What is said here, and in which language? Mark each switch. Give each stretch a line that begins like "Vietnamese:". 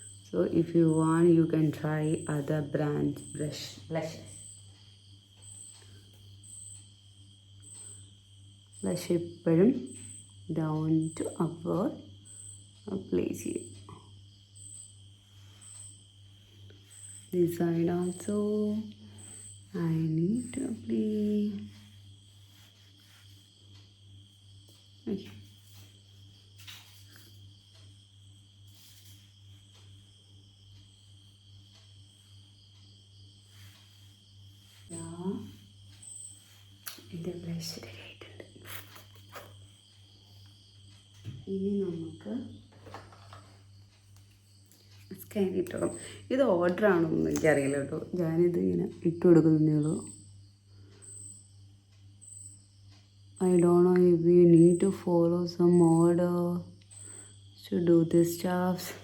English: So if you want you can try other brand blushes.
Malayalam: Blush എപ്പോഴും down to upward apply ചെയ്യും.
English: This side also I need to apply. Okay.
Malayalam: എൻ്റെ blush ready ആയിട്ടുണ്ട്. ഇനി നമുക്ക് scan ഇട്ടോളും. ഇത് order ആണോന്ന് എനിക്കറിയില്ല കേട്ടോ. ഞാനിത് ഇങ്ങനെ ഇട്ട് കൊടുക്കുന്നതേ ഉള്ളൂ.
English: I don't know if you need to follow some order to do this stuff.